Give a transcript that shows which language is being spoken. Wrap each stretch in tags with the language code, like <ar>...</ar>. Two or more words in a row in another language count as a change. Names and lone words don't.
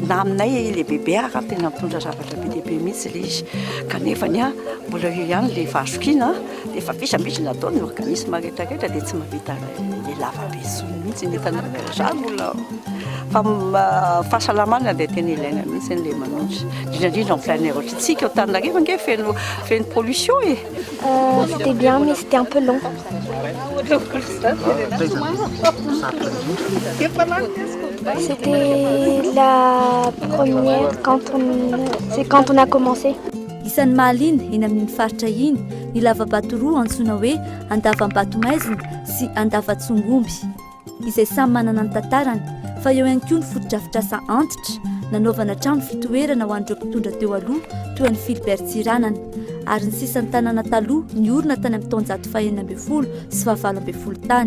<mg>Na aminay le bebe ara tena mitondra zavatra be dia be mihitsy le izy. Kanefany mbola eo ihany le vazokiana dia efa visambisy natao ny organisme rehetrarehetra dia tsy mahavita le lavabe mihitsy nefa zany mbola fahasalamana dia tena ilaina mihitsy le manonja. Indrindra</mg> <fr>en plein air</fr> <mg>ohatritsika ao Tananarivo nge feno pollution e.</mg> <fr>C'était bien mais c'était un peu long. C'était la première c'est quand on a commencé.</fr> <mg>Isan'ny mahalina eny amin'ny faritra iny ny lavabato roa antsoina hoe andavambato maizina sy andavatsongomby izay samy manana ny tantarany, fa eo ihany koa ny fotodrafitrasa antitra nanaovana trano fitoerana ho an'ireo mpitondra teo aloha toy ny Philbert Tsiranana, ary ny sisan'ny tanàna taloha ny orona tany amin'ny taonjato 19 sy 19 tany.</mg>